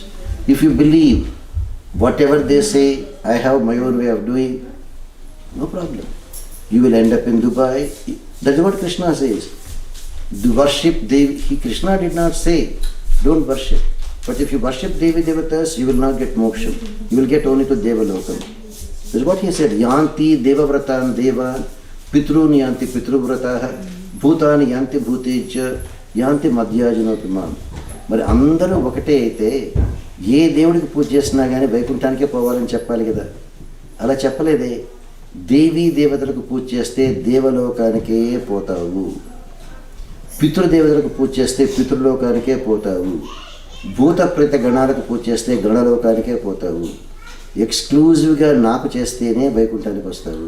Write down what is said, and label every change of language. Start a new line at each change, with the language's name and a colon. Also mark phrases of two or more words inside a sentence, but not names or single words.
English: If you believe whatever they say, I have my own way of doing, no problem. You will end up in Dubai. That is what Krishna says. The worship Devi, Krishna did not say, don't worship. But if you worship Devi Devatas, you will not get moksha. You will get only to Devalokam. This is what he said.
Sanskrit: यान्ति देवव्रतान् देव, पितॄन् यान्ति पितृव्रताः, भूतानि यान्ति भूतेज्या, यान्ति मद्याजिनोऽपि माम्.
Telugu: మరి అందరూ ఒకటే అయితే ఏ దేవుడికి పూజ చేసినా కానీ వైకుంఠానికే పోవాలని చెప్పాలి కదా. అలా చెప్పలేదే. దేవీ దేవతలకు పూజ చేస్తే దేవలోకానికే పోతావు, పితృదేవతలకు పూజ చేస్తే పితృలోకానికే పోతావు, భూత ప్రేత గణాలకు పూజ చేస్తే గణలోకానికే పోతావు, ఎక్స్క్లూజివ్గా నాకు చేస్తేనే వైకుంఠానికి వస్తావు.